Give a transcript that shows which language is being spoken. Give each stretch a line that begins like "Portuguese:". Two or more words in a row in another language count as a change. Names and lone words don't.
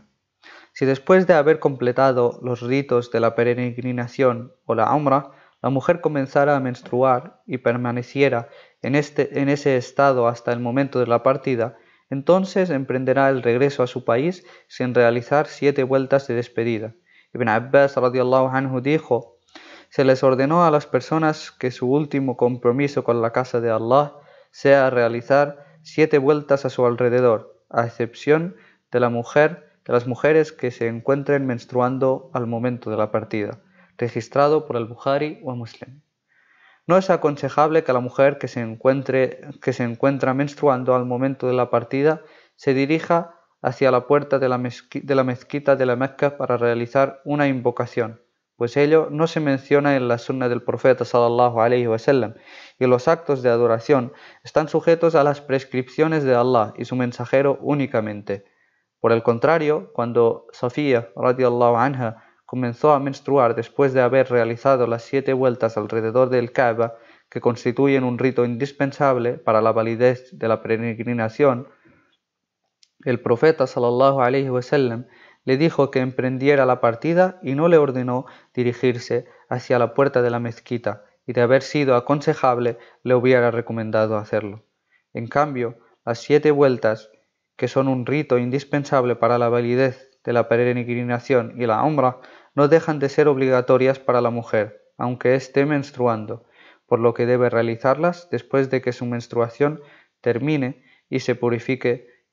Spanish: Si después de haber completado los ritos de la peregrinación o la Umrah, la mujer comenzara a menstruar y permaneciera en ese estado hasta el momento de la partida, entonces emprenderá el regreso a su país sin realizar 7 vueltas de despedida. Ibn Abbas
Arabic: رضي الله عنه
Spanish: dijo: se les ordenó a las personas que su último compromiso con la casa de Allah sea realizar 7 vueltas a su alrededor, a excepción de las mujeres que se encuentren menstruando al momento de la partida, registrado por el Bukhari o Muslim. No es aconsejable que la mujer que se encuentra menstruando al momento de la partida se dirija hacia la puerta de la mezquita de la Meca para realizar una invocación, pues ello no se menciona en la sunna del profeta
Arabic: صلى الله عليه وسلم,
Spanish: y los actos de adoración están sujetos a las prescripciones de Allah y su mensajero únicamente. Por el contrario, cuando Safía
Arabic: رضي الله عنها
Spanish: comenzó a menstruar después de haber realizado las 7 vueltas alrededor del Kaaba, que constituyen un rito indispensable para la validez de la peregrinación, el profeta
Arabic: صلى الله عليه وسلم
Spanish: le dijo que emprendiera la partida y no le ordenó dirigirse hacia la puerta de la mezquita, y de haber sido aconsejable le hubiera recomendado hacerlo. En cambio, las 7 vueltas, que son un rito indispensable para la validez de la peregrinación y la umrah, no dejan de ser obligatorias para la mujer, aunque esté menstruando, por lo que debe realizarlas después de que su menstruación termine y se purifique.